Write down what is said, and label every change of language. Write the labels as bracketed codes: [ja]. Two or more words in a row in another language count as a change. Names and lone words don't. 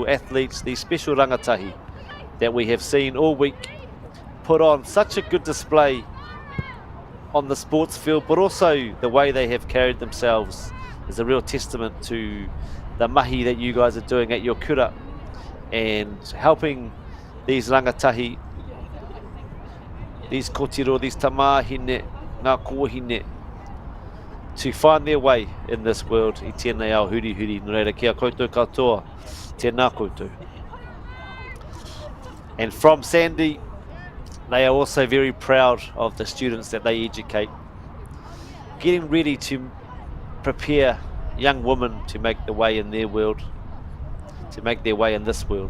[en] athletes, these special rangatahi that we have seen all week put on such a good display on the sports field, but also the way they have carried themselves is a real testament to the mahi that you guys are doing at your kura and helping these rangatahi, these kotiro, these tamahine, [mi] ngā kōhine, [en] to find their way in this world. [mi] I tēnei ao huri huri, nō reira kia koutou katoa, tēnā koutou. [en] And from Sandy, they are also very proud of the students that they educate, getting ready to prepare young women to make the way in their world, to make their way in this world.